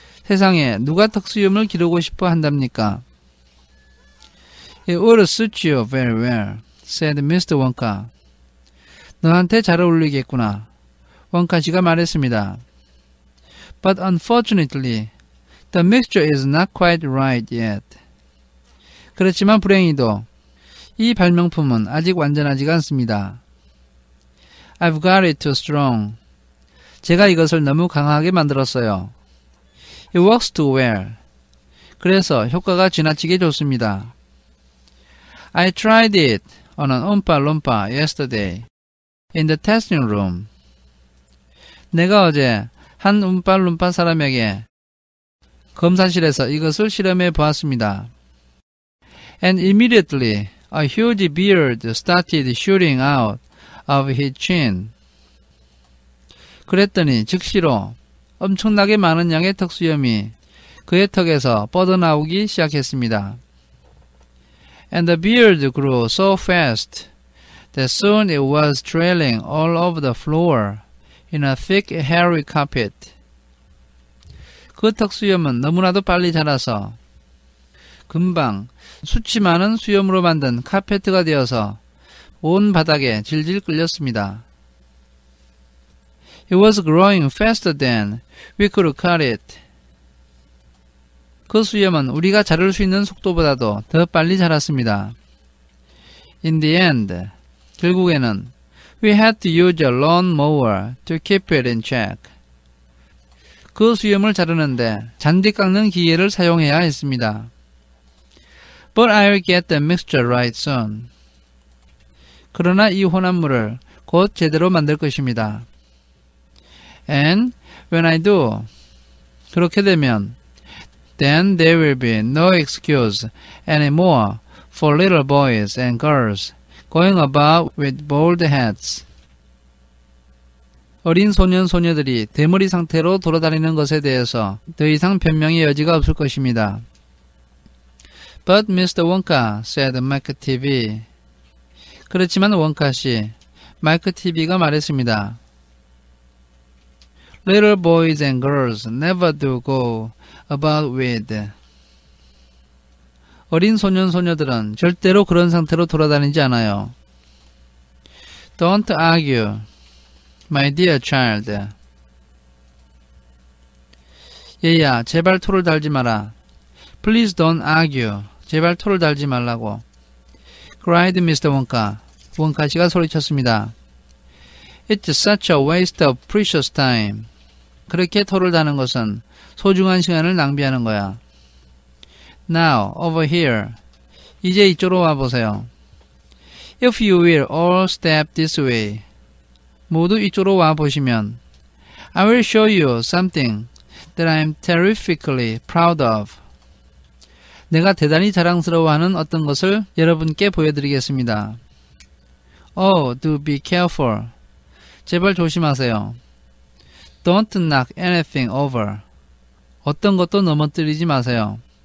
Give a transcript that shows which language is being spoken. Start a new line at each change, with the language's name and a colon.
Korean: 세상에 누가 턱수염을 기르고 싶어 한답니까?
English: It would suit you very well, said Mr. Wonka.
Korean: 너한테 잘 어울리겠구나. 원카 씨가 말했습니다.
English: But unfortunately, the mixture is not quite right yet.
Korean: 그렇지만 불행히도 이 발명품은 아직 완전하지가 않습니다.
English: I've got it too strong.
Korean: 제가 이것을 너무 강하게 만들었어요.
English: It works too well.
Korean: 그래서 효과가 지나치게 좋습니다.
English: I tried it on an Oompa Loompa yesterday in the testing room.
Korean: 내가 어제 한 움팔룸파 사람에게 검사실에서 이것을 실험해 보았습니다.
English: And immediately a huge beard started shooting out of his chin.
Korean: 그랬더니 즉시로 엄청나게 많은 양의 턱수염이 그의 턱에서 뻗어나오기 시작했습니다.
English: And the beard grew so fast that soon it was trailing all over the floor in a thick hairy carpet.
Korean: 그 턱수염은 너무나도 빨리 자라서 금방 수치 많은 수염으로 만든 카페트가 되어서 온 바닥에 질질 끌렸습니다.
English: It was growing faster than we could cut it.
Korean: 그 수염은 우리가 자를 수 있는 속도보다도 더 빨리 자랐습니다.
English: In the end,
Korean: 결국에는
English: we had to use a lawnmower to keep it in check.
Korean: 그 수염을 자르는데 잔디 깎는 기계를 사용해야 했습니다.
English: But I'll get the mixture right soon.
Korean: 그러나 이 혼합물을 곧 제대로 만들 것입니다.
English: And when I do,
Korean: 그렇게 되면
English: then there will be no excuse anymore for little boys and girls going about with bald heads.
Korean: 어린 소년 소녀들이 대머리 상태로 돌아다니는 것에 대해서 더 이상 변명의 여지가 없을 것입니다.
English: But Mr. Wonka, said Mike TV.
Korean: 그렇지만 원카 씨, 마이크 TV가 말했습니다.
English: Little boys and girls never do go about with.
Korean: 어린 소년 소녀들은 절대로 그런 상태로 돌아다니지 않아요.
English: Don't argue, my dear child.
Korean: 얘야, 제발 토를 달지 마라.
English: Please don't argue.
Korean: 제발 토를 달지 말라고.
English: cried Mr. Wonka.
Korean: 원카 씨가 소리쳤습니다.
English: It's such a waste of precious time.
Korean: 그렇게 토를 다는 것은 소중한 시간을 낭비하는 거야.
English: Now, over here.
Korean: 이제 이쪽으로 와보세요.
English: If you will all step this way.
Korean: 모두 이쪽으로 와보시면
English: I will show you something that I am terrifically proud of.
Korean: 내가 대단히 자랑스러워하는 어떤 것을 여러분께 보여드리겠습니다.
English: Oh, do be careful.
Korean: 제발 조심하세요.
English: Don't knock anything over.
Korean: 어떤 것도 넘어뜨리지 마세요.